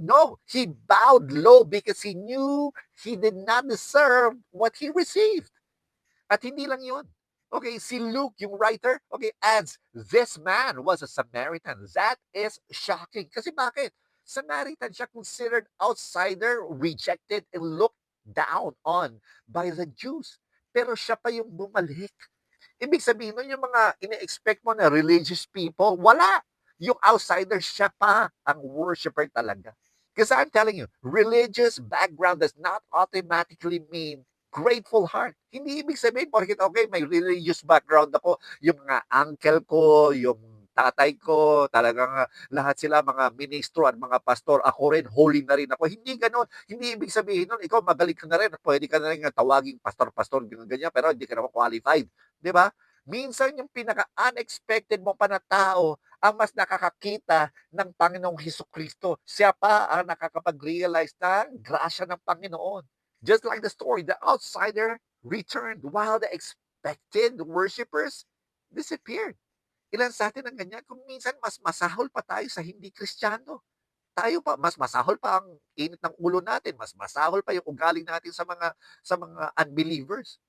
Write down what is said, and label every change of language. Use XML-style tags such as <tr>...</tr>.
<en>No, he bowed low because he knew he did not deserve what he received.</en> <tl>At hindi lang yun.</tl> <en>Okay, si Luke, yung writer, okay, adds, this man was a Samaritan. That is shocking.</en> <tl>Kasi bakit?</tl> <en>Samaritan siya considered outsider, rejected, and looked down on by the Jews.</en> <tl>Pero siya pa yung bumalik. Ibig sabihin nun, yung mga ine-expect mo na religious people, wala. Yung outsider, siya pa ang worshiper talaga.</tl> <en>Because I'm telling you, religious background does not automatically mean grateful heart.</en> <tl>Hindi ibig sabihin, porkit okay, may religious background ako, yung mga uncle ko, yung tatay ko, talagang lahat sila mga ministro at mga pastor, ako rin, holy na rin ako. Hindi ganon. Hindi ibig sabihin nun, ikaw magaling ka na rin, pwede ka na rin tawaging pastor-pastor, ganyan, pero hindi ka naman qualified. Di ba? Minsan yung pinaka-unexpected mo pa na tao ang mas nakakakita ng Panginoong Hesukristo. Siya pa ang nakakapag-realize ng grasya ng Panginoon.</tl> <en>Just like the story, the outsider returned while the expected worshipers disappeared.</en> <tl>Ilan sa atin ang ganyan? Kung minsan mas masahol pa tayo sa hindi Kristiyano. Tayo pa, mas masahol pa ang init ng ulo natin, mas masahol pa yung ugali natin sa mga unbelievers.</tl>